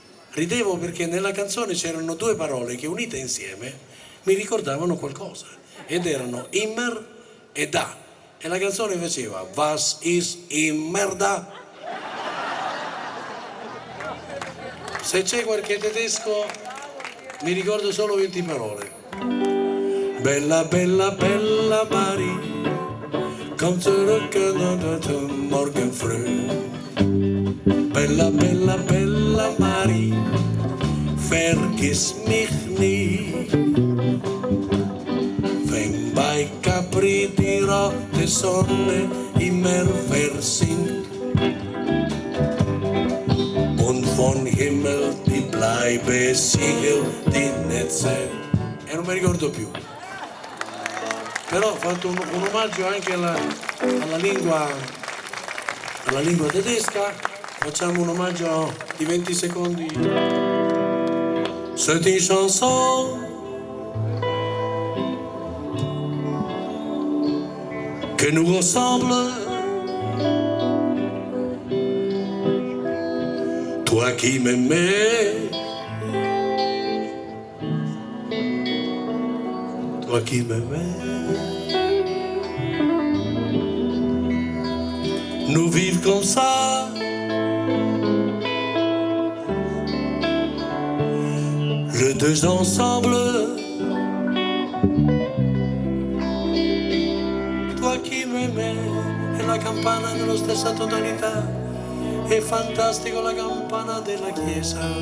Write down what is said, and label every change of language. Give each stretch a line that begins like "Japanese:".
Italian: Ridevo perché nella canzone c'erano due parole che unite insieme mi ricordavano qualcosa, ed erano immer e da, e la canzone faceva
German: Was ist immer da?
Italian: Se c'è qualche tedesco mi ricordo solo 20 parole.
German: Bella bella bella Marie, komm zurück morgen früh. Bella bella bella Marie, vergiss mich nie. Wenn bei Capri die rote Sonne im Meer versinkt und von Himmel die Bleibe Siegel die Netze.
Italian: E non mi ricordo più. Però ho fatto un omaggio anche alla lingua tedesca. Facciamo un omaggio di 20 secondi.
French: C'est une chanson que nous ressemble, toi qui m'aimais, toi qui m'aimais. Nous vivons comme ça, les deux ensemble.
Italian: Chi m'aimait, e la campana nello stessa tonalità, è fantastico la campana della chiesa.